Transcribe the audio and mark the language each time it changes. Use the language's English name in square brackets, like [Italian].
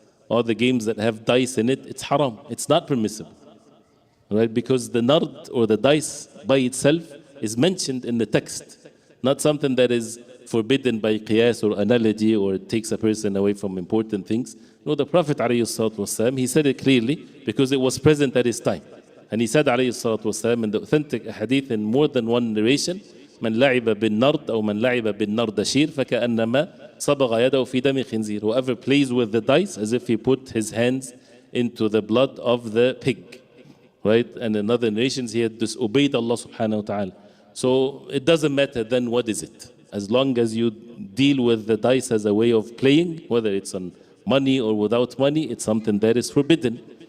[English] All the games that have dice in it, it's haram. It's not permissible, right? Because the nard or the dice by itself is mentioned in the text, not something that is forbidden by qiyas or analogy, or it takes a person away from important things. No, the Prophet ﷺ, he said it clearly because it was present at his time. And he said ﷺ in the authentic hadith in more than one narration, [Arabic] من لعب بالنرد أو من لعب بالنردشير فكأنما صبغ يده في دم خنزير. [English] Whoever plays with the dice as if he put his hands into the blood of the pig, right? And in other narrations he had disobeyed Allah subhanahu wa ta'ala. So it doesn't matter then what is it. As long as you deal with the dice as a way of playing, whether it's on money or without money, it's something that is forbidden.